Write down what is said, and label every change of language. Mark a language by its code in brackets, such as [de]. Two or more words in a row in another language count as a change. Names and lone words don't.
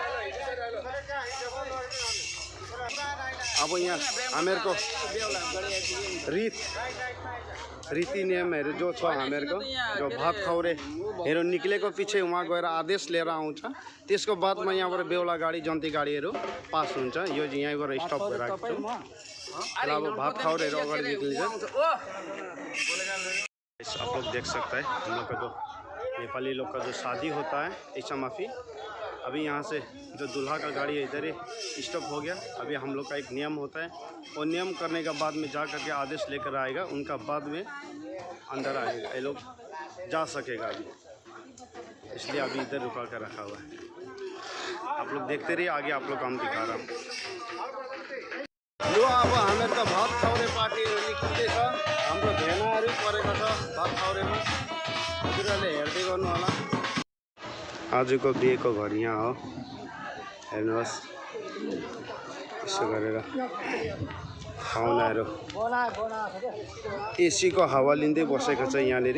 [ne] अब यहाँ हामीहरुको रीति नियमहरु जो छ हामीहरुको जो भात खौरे हेरो निक्लेको पछि वहाँ गएर आदेश लिएर आउँछ। त्यसको बादमा यहाँबाट बेहुला गाडी जन्ती गाडीहरु पास हुन्छ। यो यहाँबाट स्टप भइराको छ। अब भात खौरेहरु अगाडि निक्लिन्छ। [hi] आप लोग देख सकते हैं हम लोग का जो नेपाली लोग का जो शादी होता है ऐसा माफी अभी यहाँ से जो दूल्हा का गाड़ी है इधर ही स्टॉप हो गया। अभी हम लोग का एक नियम होता है और नियम करने के बाद में जा करके आदेश लेकर आएगा। उनका बाद में अंदर आएगा ये लोग जा सकेगा अभी, इसलिए अभी इधर रुका कर रखा हुआ है। आप लोग देखते रहिए, आगे आप लोग काम दिखा रहा हूँ। [ne] यो अब हामीहरुको भात खौरे पार्टी निक्लिँदैछ। हाम्रो भेनाहरु परेको छ भात खौरेमा। हजुरहरुले हेर्दै गर्नु होला। आजको बिहेको घर यहाँ हो। हेर्नुहोस् यसो गरेर पाहुनाहरु एसी को हावा लिँदै बसेको छ यहाँनेरि।